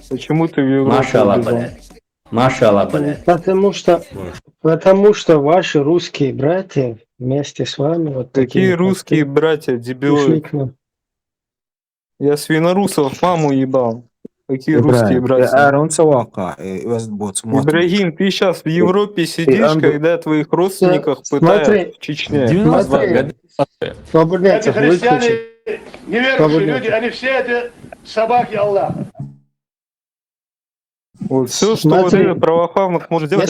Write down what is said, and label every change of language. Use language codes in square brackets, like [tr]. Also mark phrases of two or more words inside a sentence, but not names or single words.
[ru] почему ты в Европу Машалла, убежал? блядь. Машалла, блядь. Потому что ваши русские братья вместе с вами вот Какие такие, как русские ты, братья, пришли дебилы? к нам. Я свинорусов маму ебал. Какие русские إبراهيم братья? أرون واقع وزبوت Ибрагим, ты сейчас в Европе сидишь, когда твоих родственников пытают Смотри, в Чечне. смотри, свободняцев выключи. неверующие люди, они все это собаки Аллаха. Вот все, что вот Смотри, этот православных может делать,